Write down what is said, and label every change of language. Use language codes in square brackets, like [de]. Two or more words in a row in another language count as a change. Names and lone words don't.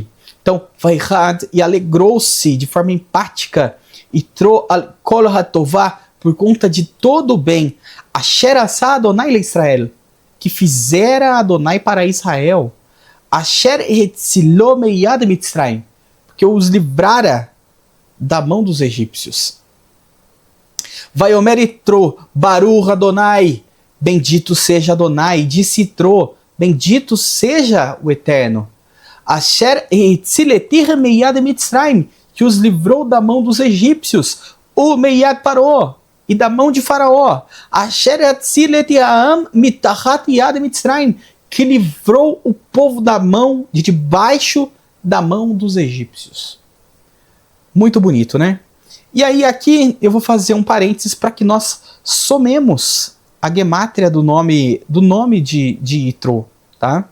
[pt] Então, Vaihad, e alegrou-se de forma empática, e [he] תרו על כל הטובה, [pt] por conta de todo o bem, [he] אשר עשה אדוני לישראל, [pt] que fizera Adonai para Israel, [he] אשר הצילו מיד מצרים, [pt] que os livrara da mão dos egípcios. [he] ויאמר יתרו ברוך אדוני, [pt] bendito seja Adonai, disse Itro, bendito seja o Eterno. [he] אשר הצילתיר מיד מצרים, [pt] que os livrou da mão dos egípcios, o [he] מיד פרעה, [pt] e da mão de Faraó. [he] אשר הציל את העם מתחת יד מצרים, [pt] que livrou o povo da mão, de debaixo da mão dos egípcios. Muito bonito, né? E aí aqui eu vou fazer um parênteses para que nós somemos a gemátria do nome de Yitro, tá?